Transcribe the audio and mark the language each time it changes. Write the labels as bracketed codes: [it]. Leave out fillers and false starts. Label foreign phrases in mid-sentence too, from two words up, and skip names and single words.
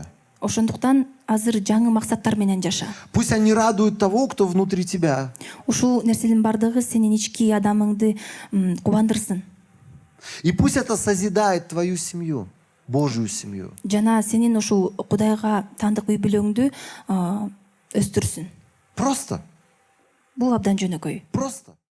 [ky] Ошондуктан азыр жаңы максаттар менен жаша. [ru] Пусть они радуют того, кто внутри тебя. [ky] Ушул нерселердин бардыгы сенин ички адамыңды кубандырсын. [ru] И пусть это созидает твою семью, Божью семью. [ky] Жана сенин ушул Кудайга таандык үй бүлөңдү өстүрсүн. Просто. Бул абдан жөнөкөй. Просто.